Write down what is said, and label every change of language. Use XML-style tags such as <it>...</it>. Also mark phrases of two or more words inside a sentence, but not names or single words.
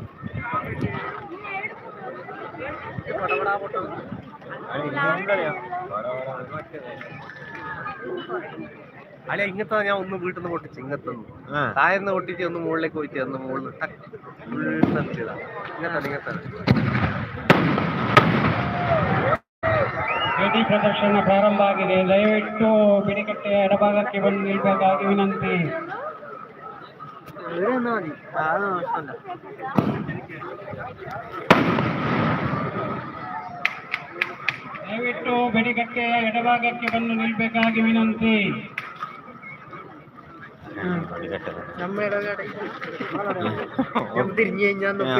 <ml>അല്ലെ ഇങ്ങനത്തെ ഞാൻ ഒന്ന് വീട്ടിൽ നിന്ന് പൊട്ടിച്ച് ഇങ്ങനത്തൊന്ന് താഴ്ന്ന് പൊട്ടിച്ച് ഒന്ന് മുകളിലേക്ക് പോയിട്ട് ഒന്ന് മുകളിൽ ഇങ്ങനത്തെ</ml> <kn>ವೇದಿ ಪ್ರದರ್ಶನ ಪ್ರಾರಂಭ ಆಗಿದೆ. ದಯವಿಟ್ಟು ಬಿಡಿಕಟ್ಟೆಯ ಎಡಭಾಗಕ್ಕೆ ಬಂದು ನಿಲ್ಬೇಕಾಗಿ ವಿನಂತಿ. ದಯವಿಟ್ಟು ಬಿಡಿಕಟ್ಟೆಯ ಎಡಭಾಗಕ್ಕೆ ಬಂದು ನಿಲ್ಬೇಕಾಗಿ ವಿನಂತಿ.</kn> <ml>തിരിഞ്ഞു കഴിഞ്ഞാൽ</ml>